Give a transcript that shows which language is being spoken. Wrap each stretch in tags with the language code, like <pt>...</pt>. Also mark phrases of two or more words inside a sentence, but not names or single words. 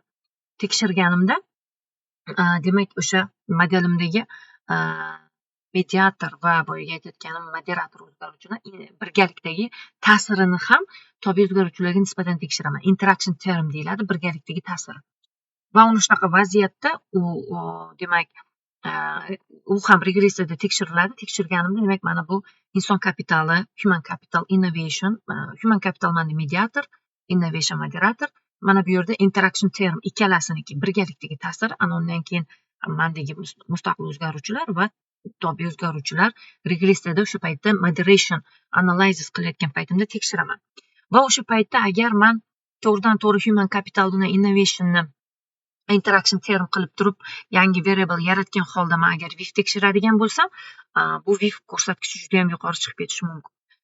<uz>Tekshirganimda demak o'sha modelimdagi mediator va boyaga aytayotganim moderator o'zgaruvchini birgalikdagi ta'sirini ham tobe o'zgaruvchilarga nisbatan tekshiraman.</uz> <en>Interaction term</en> <uz>deyiladi, birgalikdagi ta'siri. Va uni shunaqa vaziyatda u demak u ham regressiyada tekshiriladi. Tekshirganimda demak mana bu inson kapitali,</uz> <en>human capital, innovation, human capital mana mediator, innovation moderator.</en> <uz>Mana bu yerda</uz> <en>interaction term</en> <uz>ikkalasiniki birgalikdagi ta'sir, ana undan keyin mandagi mustaqil o'zgaruvchilar va tobe o'zgaruvchilar regressiyada o'sha paytda</uz> <en>moderation analysis</en> <uz>qilayotgan paytimda tekshiraman. Va o'sha paytda agar men to'g'ridan-to'g'ri</uz> <en>human capital</en> <uz>bilan innovationni</uz> <en>interaction term</en> <uz>qilib turib yangi variable yaratgan holda men agar VIF tekshiradigan bo'lsam, bu VIF ko'rsatkichi juda ham yuqori chiqib ketishi mumkin.</uz>